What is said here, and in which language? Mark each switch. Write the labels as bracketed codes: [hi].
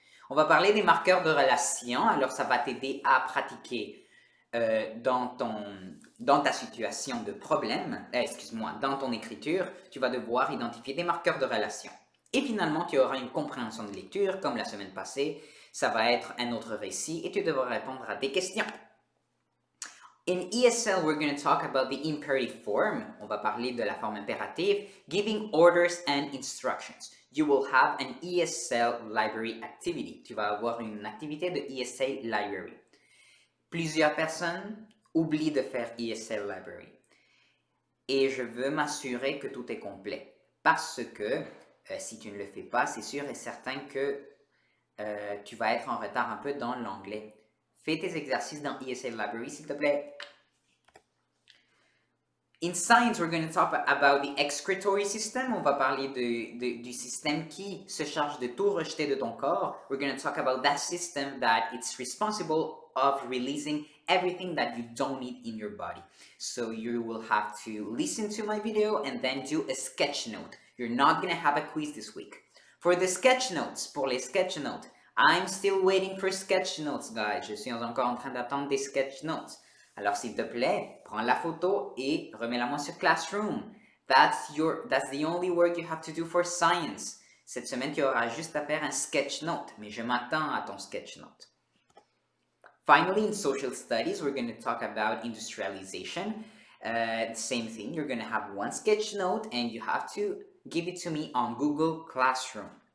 [fr] On va parler des marqueurs de relation. Alors, ça va t'aider à pratiquer dans ta situation de problème, dans ton écriture, tu vas devoir identifier des marqueurs de relation. Et finalement, tu auras une compréhension de lecture, comme la semaine passée. Ça va être un autre récit et tu devras répondre à des questions. [en] In ESL, we're going to talk about the imperative form. [fr] On va parler de la forme impérative, [en] giving orders and instructions. You will have an ESL library activity. [fr] Tu vas avoir une activité de ESL library. Plusieurs personnes oublient de faire ESL Library. Et je veux m'assurer que tout est complet. Parce que si tu ne le fais pas, c'est sûr et certain que tu vas être en retard un peu dans l'anglais. Fais tes exercices dans ESL Library, s'il te plaît. [en] In science, we're going to talk about the excretory system. [fr] On va parler du système qui se charge de tout rejeter de ton corps. [en] We're going to talk about that system that it's responsible of releasing everything that you don't need in your body. So you will have to listen to my video and then do a sketch note. You're not going to have a quiz this week. For the sketch notes, [fr] pour les sketch notes, [en] I'm still waiting for sketch notes, guys. [fr] Je suis encore en train d'attendre des sketch notes. Alors, s'il te plaît, prends la photo et remets-la moi sur Classroom. [en] That's the only work you have to do for science. [fr] Cette semaine, tu auras juste à faire un sketch note, mais je m'attends à ton sketch note. [en] Finally, in social studies, we're going to talk about industrialization. Same thing, you're going to have one sketch note and you have to give it to me on Google Classroom.